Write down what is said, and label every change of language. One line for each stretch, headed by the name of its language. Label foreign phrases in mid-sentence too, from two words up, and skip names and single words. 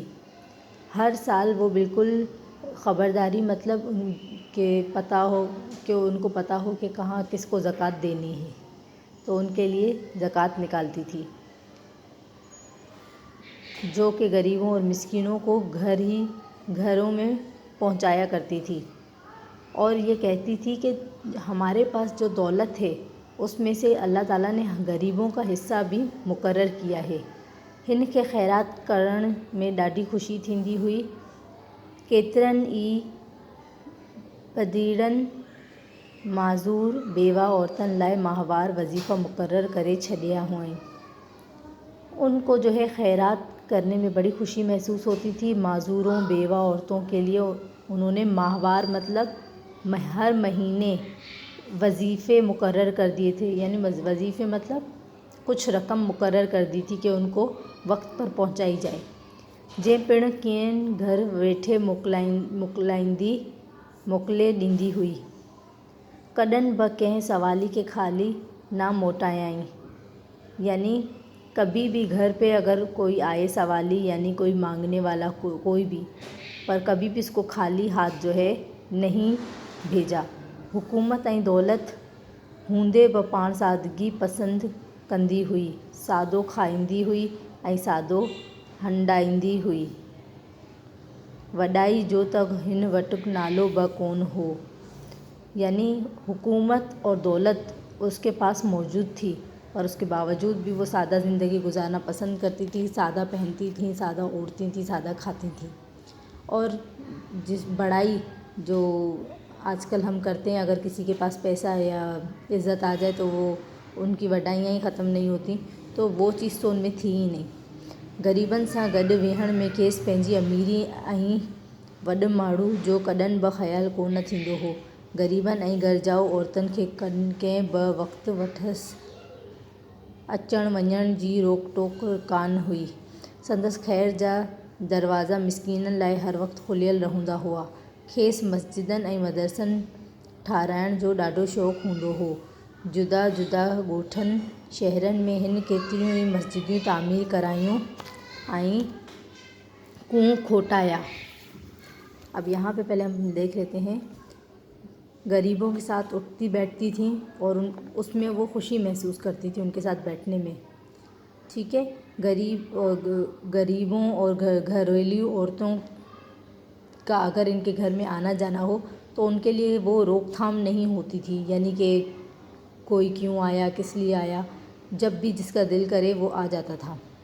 Hindi: हर साल वो बिल्कुल ख़बरदारी मतलब उनके उनको पता हो कि कहाँ किसको ज़कात देनी है, तो उनके लिए ज़कात निकालती थी, जो कि गरीबों और मिस्कीनों को घरों में पहुंचाया करती थी। और ये कहती थी कि हमारे पास जो दौलत है उसमें से अल्लाह ताला ने गरीबों का हिस्सा भी मुक़र्रर किया है।
Sindhi: हिन खे ख़ैरात करण में ॾाढी ख़ुशी थींदी हुई। केतिरनि ई पधीड़नि माज़ूर बेवा औरतुनि लाइ माहवार वज़ीफ़ा मुक़ररु करे छॾिया हुअईं।
Hindi: उनको जो है खैरात करने में बड़ी खुशी महसूस होती थी। माजूरों बेवा औरतों के लिए उन्होंने माहवार मतलब हर महीने वजीफ़े मुकर्रर कर दिए थे, यानी वजीफ़े मतलब कुछ रकम मुकर्रर कर दी थी कि उनको वक्त पर पहुंचाई जाए।
Sindhi: जे पिण कीअं घर वेठे मोकिले ॾींदी हुई, कॾहिं बि कंहिं सवाली के खाली ना मोटायाई,
Hindi: यानी कभी भी घर पे अगर कोई आए सवाली यानी कोई मांगने वाला कोई भी, पर कभी भी इसको खाली हाथ जो है नहीं भेजा।
Sindhi: हुकूमत ऐं दौलत हूंदे बि पाण सादगी पसंदि कंदी हुई, सादो खाईंदी हुई ऐं सादो हंडाईंदी हुई। वॾाई जो त हिन वटि नालो बि कोन हो,
Hindi: यानी हुकूमत और दौलत उसके पास मौजूद थी और उसके बावजूद भी वो सादा ज़िंदगी गुजारना पसंद करती थी। सादा पहनती थी, सादा ओढ़ती थी, सादा खाती थी। और जिस बड़ाई जो आजकल हम करते हैं, अगर किसी के पास पैसा या इज़्ज़त आ जाए तो वो उनकी वॾाइयाँ ही ख़त्म नहीं होती, तो वो चीज़ तो उनमें थी ही नहीं।
Sindhi: ग़रीबनि सां गॾु वेहण में खेसि पंहिंजी अमीरी ऐं वॾु माण्हू जो कॾहिं बि ख़्यालु कोन थींदो हो। ग़रीबनि ऐं घरजाऊ औरतुनि खे कंहिं बि वक़्तु वठसि अचण वञण जी रोक टोक कान हुई। संदसि ख़ैर जा दरवाज़ा मिसकीननि लाइ हर वक़्तु खुलियल रहंदा हुआ। खेसि मस्जिदनि ऐं मदरसनि ठाहिराइण जो ॾाढो शौक़ु हूंदो हो। जुदा जुदा ॻोठनि शहरनि में हिन केतिरियूं ई मस्जिदूं तामीर करायूं ऐं कुओं खोटाया।
Hindi: अब यहाँ पे पहले हम देख लेते हैं, गरीबों के साथ उठती बैठती थी और उसमें वो खुशी महसूस करती थी उनके साथ बैठने में। ठीक है, गरीबों और घरेलू औरतों का अगर इनके घर में आना जाना हो तो उनके लिए वो रोकथाम नहीं होती थी, यानी कि कोई क्यों आया, किस लिए आया, जब भी जिसका दिल करे वो आ जाता था।